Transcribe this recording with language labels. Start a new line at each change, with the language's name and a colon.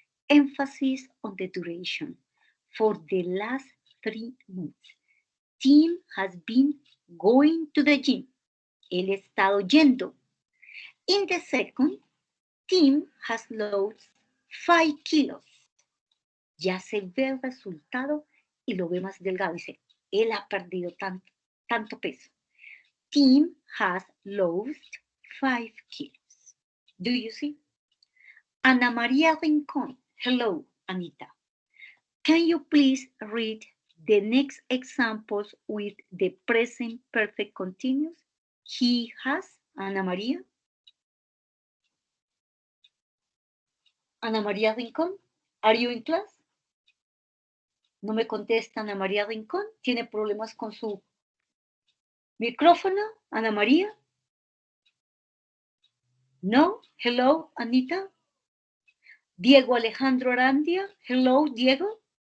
English: Emphasis on the duration. For the last 3 months. Tim has been going to the gym.
Spanish: Él ha estado yendo.
English: In the second, Tim has lost 5 kilos.
Spanish: Ya se ve el resultado y lo ve más delgado. Dice, él ha perdido tanto peso.
English: Tim has lost 5 kilos. Do you see? Ana María Rincón. Hello, Anita. Can you please read the next examples with the present perfect continuous? He has, Ana María. Ana María Rincón, are you in class?
Spanish: No me contesta Ana María Rincón. ¿Tiene problemas con su micrófono, Ana María?
English: No. Hello, Anita. Diego Alejandro Arandia. Hello, Diego.